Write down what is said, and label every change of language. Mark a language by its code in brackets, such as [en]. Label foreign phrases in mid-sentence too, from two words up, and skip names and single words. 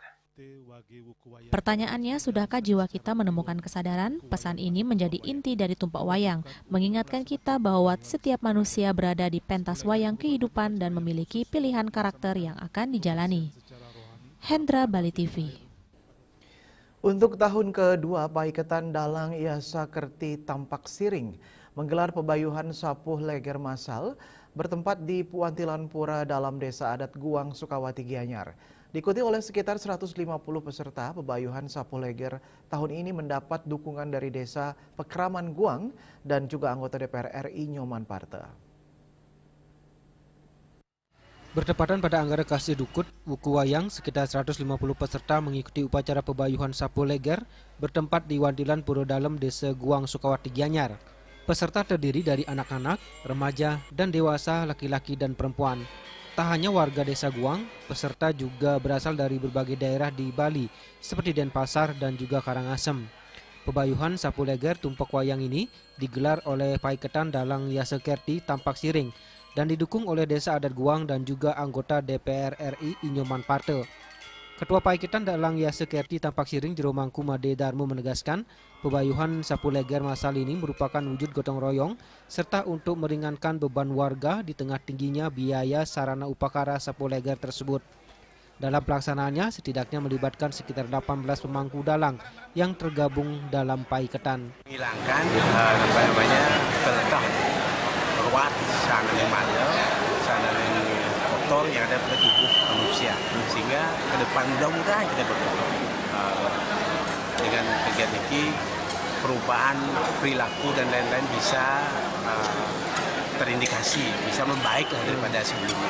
[id] Pertanyaannya, sudahkah jiwa kita menemukan kesadaran? Pesan ini menjadi inti dari tumpak wayang, mengingatkan kita bahwa setiap manusia berada di pentas wayang kehidupan dan memiliki pilihan karakter yang akan dijalani. Hendra, Bali TV. Untuk tahun kedua, Paiketan Dalang Yasa Kerti Tampak Siring menggelar pebayuhan sapuh leger massal bertempat di Puantilan Pura dalam Desa Adat Guang, Sukawati Gianyar. Diikuti oleh sekitar 150 peserta, pebayuhan sapuh leger tahun ini mendapat dukungan dari Desa Pekraman Guang dan juga anggota DPR RI Nyoman Parta. Bertepatan pada Anggara Kasih Dukut, Wuku Wayang, sekitar 150 peserta mengikuti upacara pebayuhan sapuh leger bertempat di Wantilan Pura Dalem, Desa Guang, Sukawati Gianyar. Peserta terdiri dari anak-anak, remaja, dan dewasa, laki-laki dan perempuan. Tak hanya warga Desa Guang, peserta juga berasal dari berbagai daerah di Bali, seperti Denpasar dan juga Karangasem. Pebayuhan sapuh leger tumpak wayang ini digelar oleh Paiketan Dalang Yasa Kerti Tampak Siring dan didukung oleh Desa Adat Guang dan juga anggota DPR RI Nyoman Parta. Ketua Paiketan Dalang Yasa Kerti Tampak Siring Jero Mangku Made Darmo menegaskan, pebayuhan sapuh leger massal ini merupakan wujud gotong royong serta untuk meringankan beban warga di tengah tingginya biaya sarana upakara sapuh leger tersebut. Dalam pelaksanaannya setidaknya melibatkan sekitar 18 pemangku dalang yang tergabung dalam Paiketan. Menghilangkan keletah ruat sana yang malam, sana yang kotor yang ada pada tubuh manusia, sehingga ke depan mudah-mudahan kita berdoa dengan kegiatan ini perubahan perilaku dan lain-lain bisa terindikasi, bisa membaiklah daripada sebelumnya.